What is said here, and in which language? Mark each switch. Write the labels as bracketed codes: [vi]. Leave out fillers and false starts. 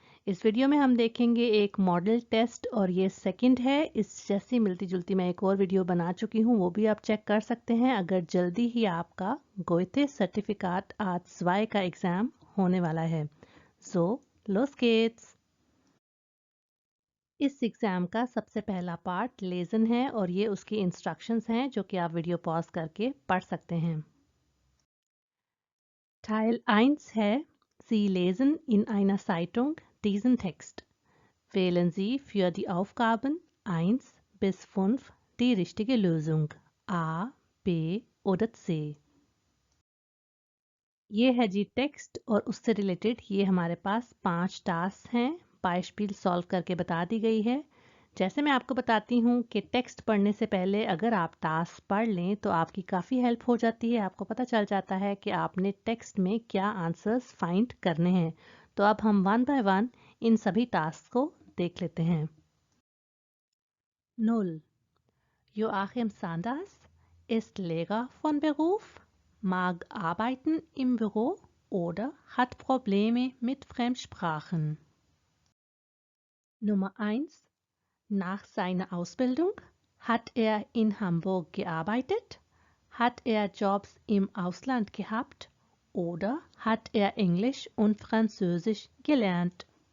[hi] इस वीडियो में हम देखेंगे एक मॉडल टेस्ट और ये सेकंड है। इस जैसी मिलती जुलती मैं एक और वीडियो बना चुकी हूँ, वो भी आप चेक कर सकते हैं अगर जल्दी ही आपका गोइथे सर्टिफिकेट आज 2 का एग्ज़ाम होने वाला है। सो [de] los geht's! [hi] इस एग्ज़ाम का सबसे पहला पार्ट लेसन है और ये उसकी इंस्ट्रक्शंस हैं जो कि आप वीडियो पॉज करके पढ़ सकते हैं। [de] Teil 1 [hi] है [de] Sie lesen in einer Zeitung diesen Text. Wählen Sie für die Aufgaben 1 bis 5 die richtige Lösung A, B oder C. [hi] ये है जी टेक्स्ट और उससे रिलेटेड ये हमारे पास 5 टास्क हैं। बाइस्पील सॉल्व करके बता दी गई है। जैसे मैं आपको बताती हूँ कि टेक्स्ट पढ़ने से पहले अगर आप टास्क पढ़ लें तो आपकी काफ़ी हेल्प हो जाती है। आपको पता चल जाता है कि आपने टेक्स्ट में क्या आंसर्स फाइंड करने हैं। तो अब हम 1 बाय 1 इन सभी टास्क को देख लेते हैं। [de] 0. Joachim Sanders ist Lehrer von Beruf, mag arbeiten im Büro oder hat Probleme mit Fremdsprachen. Nummer 1. Nach seiner Ausbildung hat er in Hamburg gearbeitet, hat er Jobs im Ausland gehabt oder hat er Englisch und Französisch gelernt.